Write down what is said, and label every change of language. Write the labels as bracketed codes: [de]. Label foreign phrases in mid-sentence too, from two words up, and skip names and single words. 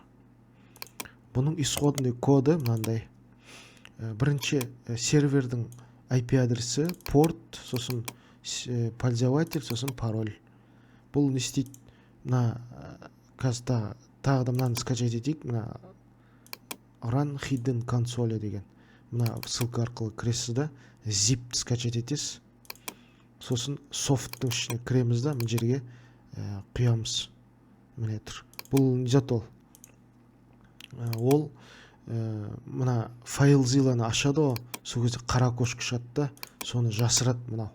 [kk] Бұның исходный коды мынандай. Бірінші сервердің IP адресі, порт, сосын пользователь, сосын пароль. Бұл не істейді? Мына қазір тағы да мынаны скачать етейік. Мына [en] run hidden console [kk] деген. Мына ссылка арқылы кіресіз да, zip скачать етесіз. Сосын софттың ішіне кіреміз да, мына жерге құямыз. Міне тұр. Бұл не зат ол? Ол мына FileZillаны ашады ғой, сол кезде қара көшкі шығады да, соны жасырады мынау.